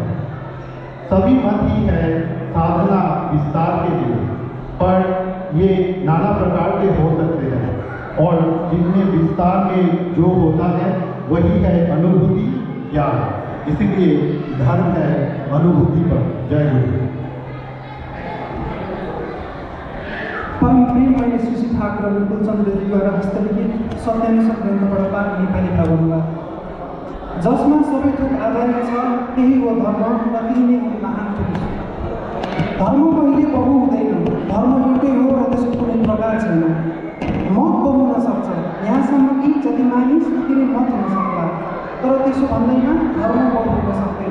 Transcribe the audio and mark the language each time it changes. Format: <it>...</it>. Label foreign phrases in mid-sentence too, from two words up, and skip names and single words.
<hi>सभी मत ही है साधना विस्तार के लिए, पर ये नाना प्रकार के हो सकते हैं, और जिनमें विस्तार में जो होता है वही है अनुभूति ज्ञान। इसीलिए धर्म है अनुभूति पर। जय गुरु।</hi> <ne>परम प्रेममय श्री ठाकुर अनुकूल चन्द्रद्वारा हस्तलिखित सत्यानुसार ग्रन्थबाट पाठ नेपाली भावनमा, जसमा सबै थोक आधारित छ त्यही हो धर्म, र त्यही नै हो महान पुरुष। धर्म कहिले बहु हुँदैन, धर्म एउटै हो र त्यसको कुनै प्रकार छैन। मत बहुन सक्छ, यहाँसम्म कि जति मानिस उति नै मत हुन सक्ला, तर त्यसो भन्दैमा धर्म बहु हुन सक्दैन।</ne>